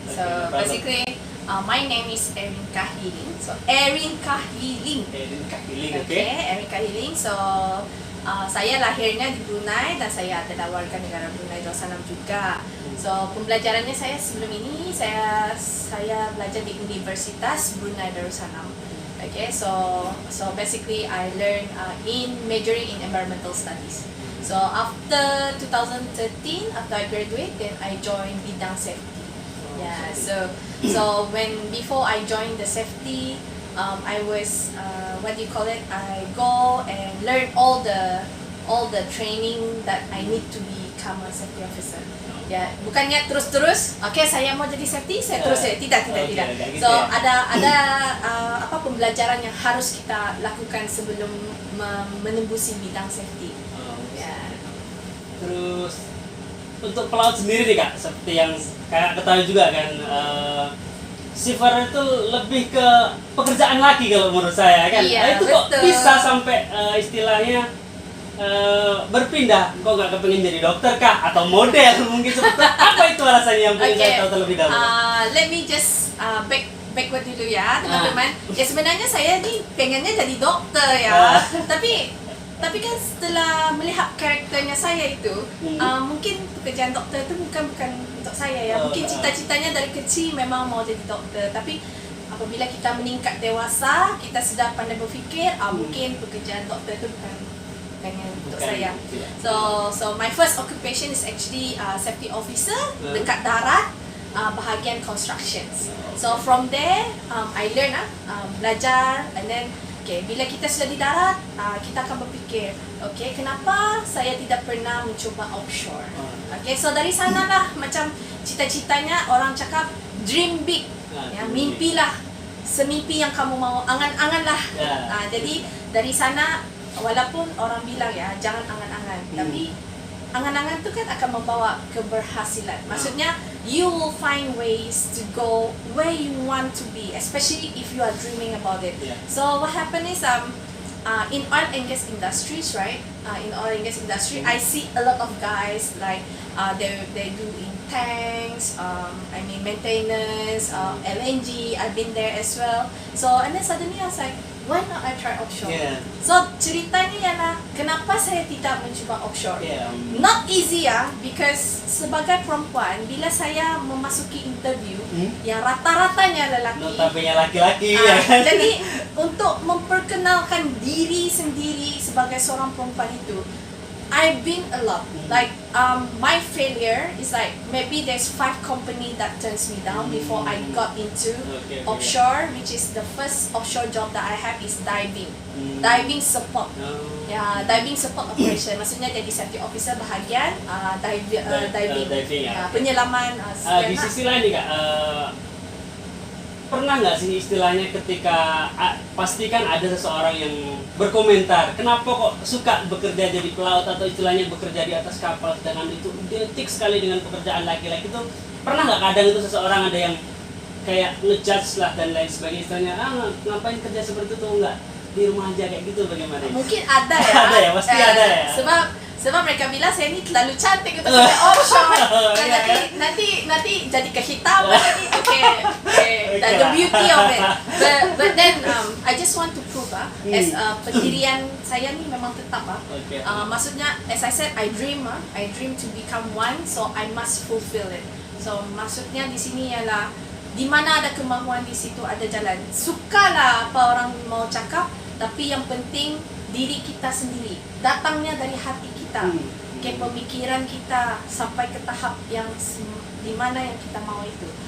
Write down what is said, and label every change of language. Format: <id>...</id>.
<en>So basically my name is Erin Kahiling. So Erin Kahiling. Erin Kahiling, oke. Erin Kahiling.</en> <ms>So saya lahirnya di Brunei dan saya adalah warga negara Brunei Darussalam juga. So pembelajarannya saya sebelum ini saya belajar di Universitas Brunei Darussalam.</ms> <en>Okay, so basically I learn in majoring in environmental studies. So after 2013, after I graduate, then I joined bidang safety. Yeah, so before I joined the safety, I was what do you call it? I go and learn all the training that I need to become a safety officer.</en> <ms>Ya, bukannya terus-terus, oke saya mau jadi safety, saya terus ya, tidak. So ada apa pembelajaran yang harus kita lakukan sebelum menembusi bidang safety. Ya.</ms> <id>Terus untuk pelaut sendiri nih Kak, seperti yang Kakak ketahui juga kan, seafarer itu lebih ke pekerjaan lagi kalau menurut saya kan. Iya, itu kok bisa sampai istilahnya berpindah, kok nggak kepengen jadi dokter kah atau model mungkin seperti apa itu alasannya yang pengen saya tahu terlebih dahulu.</id> <en>Let me just backward</en> <id>dulu ya teman-teman.</id> <ms>Ya sebenarnya saya nih pengennya jadi dokter ya, tapi kan setelah melihat karakternya saya itu, mungkin pekerjaan dokter itu bukan untuk saya ya. Mungkin cita-citanya dari kecil memang mau jadi dokter, tapi apabila kita meningkat dewasa, kita sudah pandai berfikir, mungkin pekerjaan dokter itu bukan untuk saya.</ms> <en>So my first occupation is actually safety officer</en> <ms>dekat darat, bahagian</ms> <en>constructions. So from there, I learn</en> <ms>belajar, and then bila kita sudah di darat, kita akan berfikir, kenapa saya tidak pernah mencoba offshore? So dari sanalah macam cita-citanya orang cakap dream big, ya, mimpilah semimpi yang kamu mau, angan-anganlah. Jadi dari sana, walaupun orang bilang ya jangan angan-angan, tapi angan-angan itu kan akan membawa keberhasilan. Maksudnya</ms> <en>you will find ways to go where you want to be, especially if you are dreaming about it. So what happened is in oil and gas industries, right? In oil and gas industry, I see a lot of guys like they do in tanks, maintenance, LNG. I've been there as well. So and then suddenly I was like, why not I try offshore? Yeah.</en> <ms>So ceritanya ialah kenapa saya tidak mencuba offshore?</ms> <en>Yeah. Not easy</en> <ms>ya, because sebagai perempuan bila saya memasuki interview yang rata-ratanya lelaki.</ms> <id>Notabene laki-laki ya kan.</id> <ms>Jadi untuk memperkenalkan diri sendiri sebagai seorang perempuan itu,</ms> <en>I've been a lot. Like my failure is like maybe there's 5 company that turns me down before I got into offshore, which is the first offshore job that I have is diving. Diving support.</en> <ms>Ya, diving support operation. Maksudnya jadi safety officer bahagian diving. Ya. Penyelaman.</ms> <id>Di sisi lain nih Kak, pernah nggak sih istilahnya ketika pasti kan ada seseorang yang berkomentar kenapa kok suka bekerja jadi pelaut atau istilahnya bekerja di atas kapal sedangkan itu identik sekali dengan pekerjaan laki-laki itu, pernah nggak kadang itu seseorang ada yang kayak ngejudge lah dan lain sebagainya, istilahnya ngapain kerja seperti itu, nggak di rumah aja kayak gitu, bagaimana?</id> <ms>Mungkin ada ya. Ada ya, pasti ada ya. Sebab mereka bilang saya ni terlalu cantik untuk kerja offshore. Nanti jadi kehitaman tadi. Okay.</ms> <en>The beauty of it. But then I just want to prove as</en> <ms>pendirian saya ni memang tetap maksudnya</ms> <en>as I said I dream to become one, so I must fulfill it.</en> <ms>So maksudnya di sini ialah di mana ada kemahuan di situ ada jalan. Sukalah apa orang mau cakap, tapi yang penting diri kita sendiri. Datangnya dari hati kita. Ke pemikiran kita sampai ke tahap yang di mana yang kita mau itu.</ms>